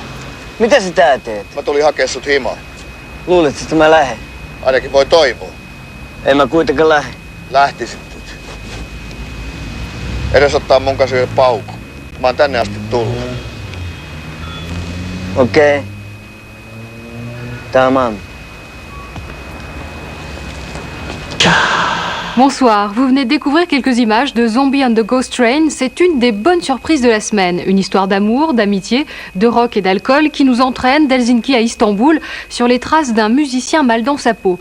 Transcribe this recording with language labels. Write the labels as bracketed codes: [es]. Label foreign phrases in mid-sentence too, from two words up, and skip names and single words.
[fi] Mitä sä tää teet? Mä tulin hakea sut himaan. Luulet, että mä lähden? Ainakin voi toivoa. En mä kuitenkaan lähde. Lähtisit nyt. Edes ottaa mun kanssa yhden paukun. Mä oon tänne asti tullut. Okei. Tamam. [fr] Bonsoir, vous venez de découvrir quelques images de Zombie on the Ghost Train. C'est une des bonnes surprises de la semaine. Une histoire d'amour, d'amitié, de rock et d'alcool qui nous entraîne d'Helsinki à Istanbul sur les traces d'un musicien mal dans sa peau.